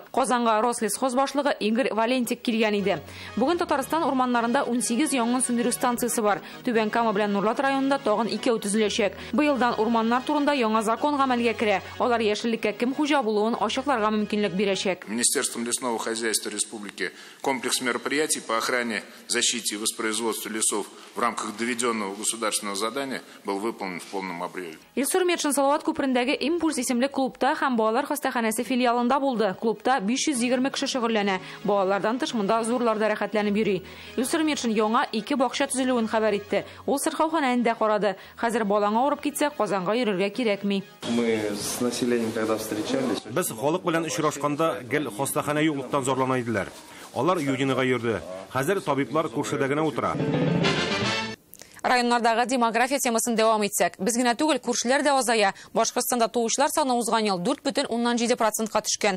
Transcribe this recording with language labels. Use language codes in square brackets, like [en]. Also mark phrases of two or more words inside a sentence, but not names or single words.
[tt] Казанга Рослесхоз башлыгы Игорь Валентик килгән иде. Бүген Татарстан урманнарында 18 янгын сүндерү станциясе бар. Түбән Кама белән Нурлат районында тагын 2 төзеләчәк. Быелдан урманнар турында яңа закон гамәлгә керә. Алар яшеллеккә кем хуҗа булуын ачыкларга мөмкинлек бирәчәк. [ru] Министерством лесного хозяйства республики комплекс мероприятий по охране, защите и воспроизводству лесов в рамках доведенного государственного задания был выполнен в полном объеме. [tt] Илсур Метшин Салават күперендәге Импульс исемле клубта һәм балалар хастаханәсе филиалында булды. Клубта 520 кеше шөгыльләнә. Балалардан тыш монда зурлар да рәхәтләнеп йөри. Илсур Метшин яңа 2 бакча төзелүен хәбәр итте. Ул сырхауханәне дә карады. Хәзер балаңа авырып китсә, Казанга йөрергә кирәкми. [ru] Мы с населением когда встречались. [tt] Без халык белән очрашканда гел хастаханә юклыктан зарлана иделәр. Алар юдинага йөрде. Хәзер табиблар күршедә генә утыра. Районнардагы демография темасын дәвам итсәк, без генә түгел, күршеләр дә азая. Башкортстанда туучылар саны узган ел 4,7%-ка төшкән.